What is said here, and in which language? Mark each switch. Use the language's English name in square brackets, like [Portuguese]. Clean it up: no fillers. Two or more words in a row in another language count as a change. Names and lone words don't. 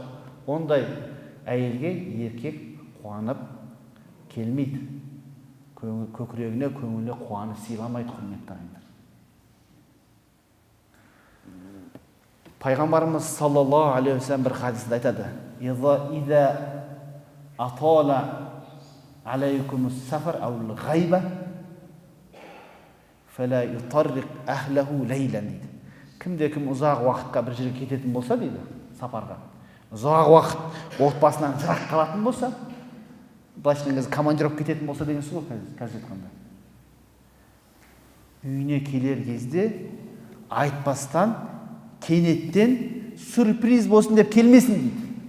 [Kazakh] Ондай әйелге еркек қуанып келмейді. Көкірегіне, көңіліне қуаныш сыйламайды, құрметті ағайындар. Пайғамбарымыз [Arabic] صلى الله عليه وسلم [Kazakh] бір хадисінде айтады: [Arabic] "إذا أطال عليكم السفر أو غاب فلا يطرق أهله ليلا" дейді. [Kazakh] Кімде-кім ұзақ уақытқа бір жерге кететін болса дейді, сапарға, ұзақ уақыт отбасынан жырақ қалатын болса, былайша айтқан кезде командировка кететін болса деген сөз ғой қазір айтқанда. Үйіне келер кезде айтпастан, кенеттен сюрприз болсын деп келмесін дейді.